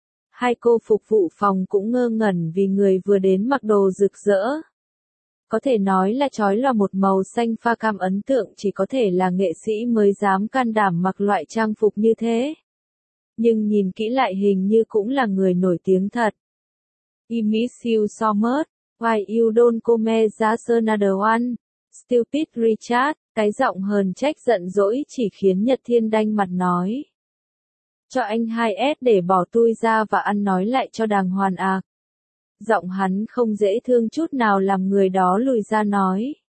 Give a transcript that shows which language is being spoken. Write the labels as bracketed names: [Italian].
[Vietnamese] Hai cô phục vụ phòng cũng ngơ ngẩn vì người vừa đến mặc đồ rực rỡ. Có thể nói là chói lòa một màu xanh pha cam ấn tượng chỉ có thể là nghệ sĩ mới dám can đảm mặc loại trang phục như thế. Nhưng nhìn kỹ lại hình như cũng là người nổi tiếng thật. [English] I miss you so much, why you don't come as a another one? Stupid Richard, [Vietnamese] cái giọng hờn trách giận dỗi chỉ khiến Nhật Thiên đanh mặt nói. Cho anh 2S để bỏ tôi ra và ăn nói lại cho đàng hoàng à. Giọng hắn không dễ thương chút nào làm người đó lùi ra nói.